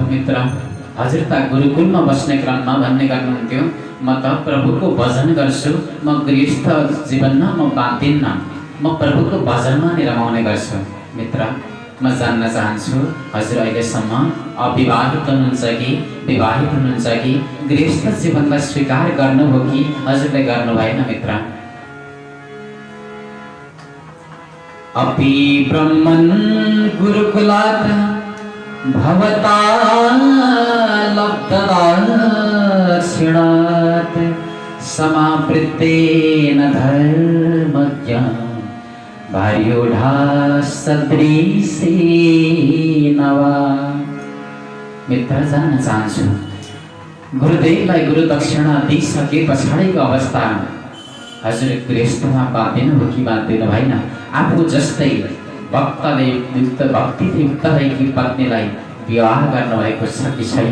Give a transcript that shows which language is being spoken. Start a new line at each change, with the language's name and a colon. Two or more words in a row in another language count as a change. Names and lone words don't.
Nepali: मित्र, हजुर त गुरुकुलमा बस्ने क्रममा भन्ने गर्नुहुन्थ्यो, म त प्रभुको भजन गर्छु, म गृहस्थ जीवनमा म बाँधिन्न, म प्रभुको भजनमा नै रमाउने गर्छु। मित्र, म जान्न चाहन्छु हजुर अहिलेसम्म अविवाहित हुनुहुन्छ कि विवाहित हुनुहुन्छ कि गृहस्थ जीवनलाई स्वीकार गर्नुभयो कि हजुरले गर्नु भएन? मित्र,
Sanskrit: अपि ब्रह्मन् गुरुकुलात् भवता लब्धदाक्षिणात् समावृत्तेन धर्मज्ञा भार्योढा सदृशेन वा।
Nepali: मित्र, जान्न चाहन्छु गुरुदेवलाई गुरु दक्षिणा दिइसके पछाडिको अवस्था हजुर गृहस्थमा बाँधिनु हो कि बाँधिनु भएन? आफू जस्तै भक्तिले युक्त भएकी पत्नीलाई विवाह गर्नुभएको छ कि छैन?